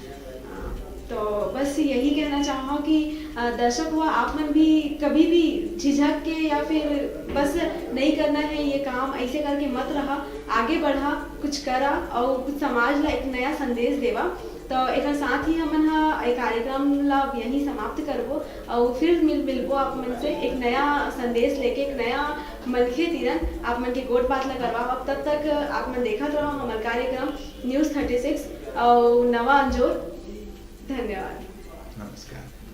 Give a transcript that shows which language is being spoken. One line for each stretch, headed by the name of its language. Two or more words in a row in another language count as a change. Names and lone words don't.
Chhattisgarhi: तो बस यही कहना चाहूँ कि दर्शक हुआ आप मन भी कभी भी झिझक के या फिर बस नहीं करना है ये काम, ऐसे करके मत रहा, आगे बढ़ा, कुछ करा और कुछ समाज ला एक नया संदेश देवा। तो एक साथ ही हमन एक कार्यक्रम ला यही समाप्त करबो, और फिर मिलबो आप मन से एक नया संदेश लेके, एक नया मनखे तीरन आप मन के गोट बात ला करवा। अब तब तक आप मन देखत रहो हमारा कार्यक्रम न्यूज़ 36 और नवा अंजोर। धन्यवाद, नमस्कार।